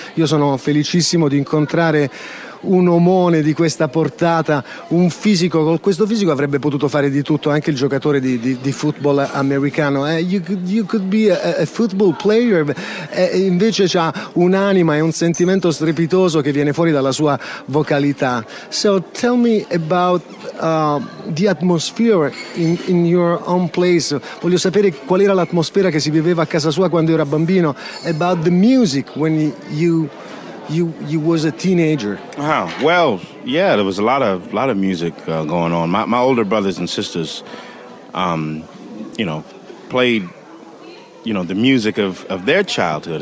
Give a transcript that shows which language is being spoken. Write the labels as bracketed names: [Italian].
[Italian] Io sono felicissimo di incontrare un omone di questa portata, un fisico. Con questo fisico avrebbe potuto fare di tutto, anche il giocatore di football americano. [English] You could be a football player. [Italian] Invece c'ha un'anima e un sentimento strepitoso che viene fuori dalla sua vocalità. [English] So tell me about the atmosphere in your own place. [Italian] Voglio sapere qual era l'atmosfera che si viveva a casa sua quando era bambino. [English] About the music when you was a teenager. Well, yeah, there was a lot of music going on. My older brothers and sisters, played, the music of their childhood.